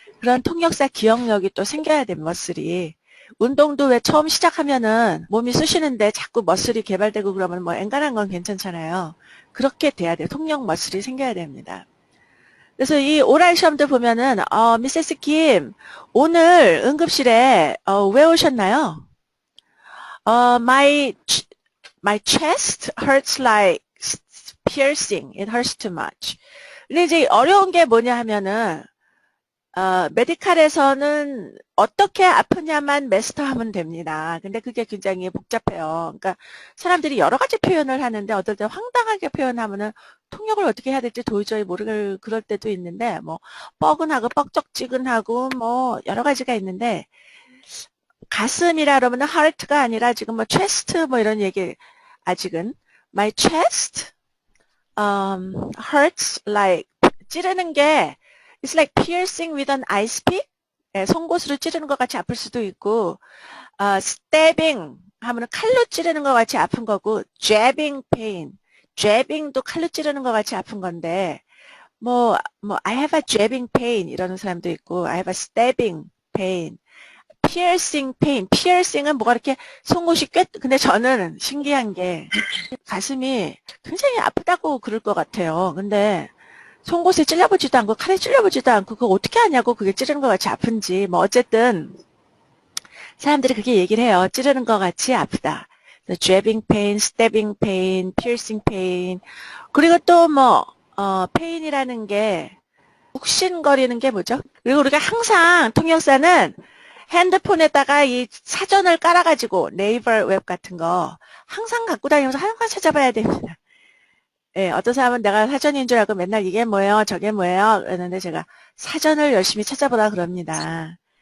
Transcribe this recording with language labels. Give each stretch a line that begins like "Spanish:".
Korean: 그런 통역사 기억력이 또 생겨야 돼요. 머슬이. 운동도 왜 처음 시작하면은 몸이 쑤시는데 자꾸 머슬이 개발되고 그러면 뭐 앵간한 건 괜찮잖아요. 그렇게 돼야 돼요. 통역 머슬이 생겨야 됩니다. 그래서 이 오랄 시험도 보면은 미세스 김 오늘 응급실에 왜 오셨나요?
English: My chest hurts like piercing. It hurts too much.
Korean: 근데 이제 어려운 게 뭐냐 하면은 메디칼에서는 어떻게 아프냐만 마스터하면 됩니다. 근데 그게 굉장히 복잡해요. 그러니까 사람들이 여러 가지 표현을 하는데 어떨 때 황당하게 표현하면은 통역을 어떻게 해야 될지 도저히 모르겠 그럴 때도 있는데 뭐 뻐근하고 뻑적지근하고 뭐 여러 가지가 있는데 가슴이라 그러면은 heart가 아니라 지금 뭐 chest 뭐 이런 얘기 아직은
English: my chest hurts like
Korean: 찌르는 게
English: it's like piercing with an ice pick.
Korean: 예, 송곳으로 찌르는 것 같이 아플 수도 있고, stabbing 하면은 칼로 찌르는 것 같이 아픈 거고, jabbing pain. jabbing도 칼로 찌르는 것 같이 아픈 건데,
English: I have a jabbing pain
Korean: 이러는 사람도 있고,
English: I have a stabbing pain, piercing pain.
Korean: piercing은 뭐가 이렇게 송곳이 근데 저는 신기한 게 가슴이 굉장히 아프다고 그럴 것 같아요. 근데 송곳에 찔려보지도 않고 칼에 찔려보지도 않고 그거 어떻게 하냐고 그게 찌르는 것 같이 아픈지 뭐 어쨌든 사람들이 그렇게 얘기를 해요. 찌르는 것 같이 아프다.
English: jabbing pain, stabbing pain, piercing pain.
Korean: 그리고 또 pain이라는 게 욱신거리는 게 뭐죠? 그리고 우리가 항상 통역사는 핸드폰에다가 이 사전을 깔아가지고 네이버 웹 같은 거 항상 갖고 다니면서 항상 찾아봐야 됩니다. 예, 어떤 사람은 내가 사전인 줄 알고 맨날 이게 뭐예요, 저게 뭐예요, 그러는데 제가 사전을 열심히 찾아보라 그럽니다.